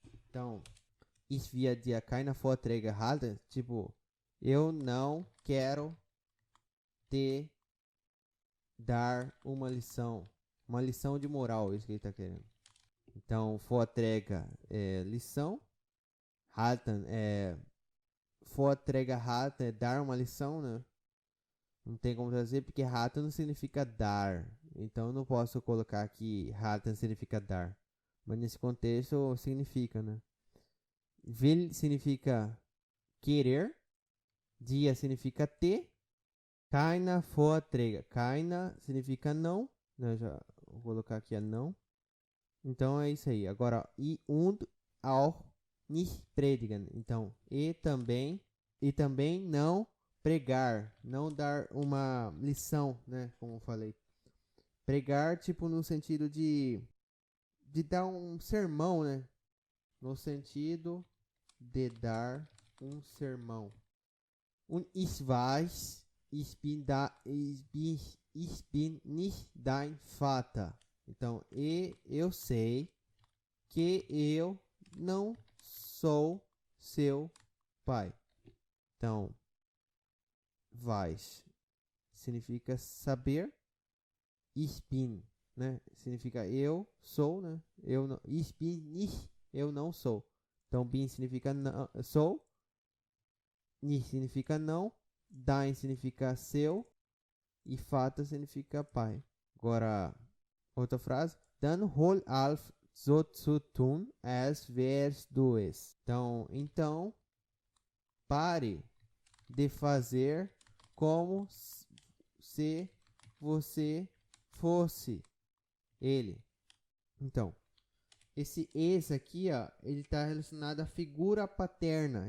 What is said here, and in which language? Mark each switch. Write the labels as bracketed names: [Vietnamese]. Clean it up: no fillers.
[Portuguese] Então, [German] ich will dir keine Vorträge halten. [Portuguese] Tipo, eu não quero te dar uma lição de moral, isso que ele está querendo. Então, Vorträge é lição, [German] halten Vorträge halten [Portuguese] é dar uma lição, né? Não tem como trazer porque halten não significa dar. Então, eu não posso colocar aqui halten significa dar. Mas nesse contexto significa, né? Will significa querer. Dia significa ter. [German] Keine Vorträge. [Portuguese] Keine significa não. Eu já vou colocar aqui a não. Então é isso aí. Agora, [German] und auch nicht predigen. [Portuguese] Então, e também não pregar. Não dar uma lição, né? Como eu falei. Pregar, tipo, no sentido de dar um sermão, né? No sentido de dar um sermão. [German] Und ich weiß, ich bin nicht dein Vater. [Portuguese] Então, eu sei que eu não sou seu pai. Então, weiß significa saber. [German] Ich bin, [Portuguese] né? Significa eu sou, né? [German] Ich bin nicht, [Portuguese] eu não sou. Então, bin significa não, sou. Nicht significa não. Dein significa seu. E Vater significa pai. Agora, outra frase. [German] Dann hol auf so zu tun, als wärst du es. [Portuguese] Então, pare de fazer como se você fosse ele. Então, Esse aqui, ó, ele está relacionado à figura paterna.